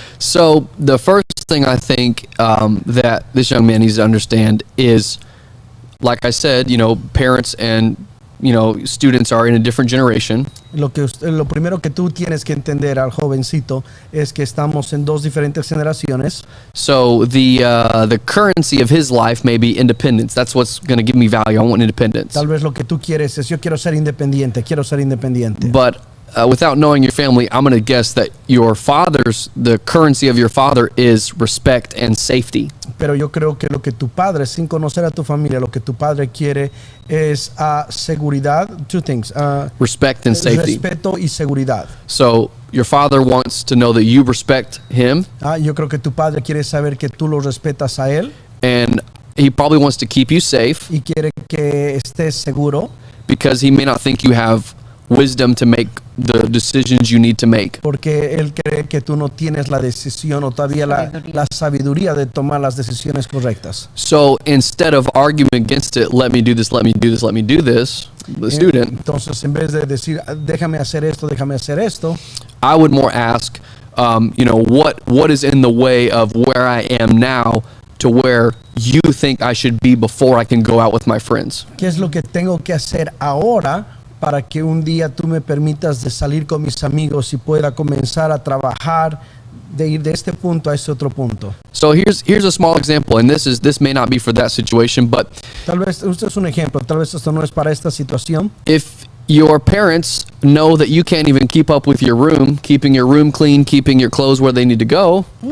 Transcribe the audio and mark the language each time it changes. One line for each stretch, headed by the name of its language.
English: So the first thing I think that this young man needs to understand is, like I said, parents and students are in a different generation.
Spanish: Lo primero que tú tienes que entender al jovencito es que estamos en dos diferentes generaciones.
English: So the currency of his life may be independence. That's what's going to give me value. I want independence.
Spanish: Tal vez lo que tú quieres es yo quiero ser independiente.
English: But without knowing your family, I'm going to guess that the currency of your father is respect and safety.
Spanish: Pero yo creo que lo que tu padre, sin conocer a tu familia, lo que tu padre quiere es seguridad.
English: Two things. Respect and safety.
Spanish: Respeto y seguridad.
English: So your father wants to know that you respect him.
Spanish: Yo creo que tu padre quiere saber que tú lo respetas a él.
English: And he probably wants to keep you safe.
Spanish: Y quiere que estés seguro.
English: Because he may not think you have wisdom to make the decisions you need to make.
Spanish: Porque él cree que tú no tienes la decisión o todavía la sabiduría de tomar las decisiones correctas.
English: So instead of arguing against it, let me do this, let me do this, let me do this, the student.
Spanish: Entonces, en vez de decir, déjame hacer esto,
English: I would more ask, what is in the way of where I am now to where you think I should be before I can go out with my friends?
Spanish: ¿Qué es lo que tengo que hacer ahora para que un día tú me permitas de salir con mis amigos y pueda comenzar a trabajar, de ir de este punto a este otro punto?
English: So here's a small example, and this may not be for that situation, but
Spanish: tal vez esto es un ejemplo, tal vez esto no es para esta situación.
English: If your parents know that you can't even keep up with your room, keeping your room clean, keeping your clothes where they need to go,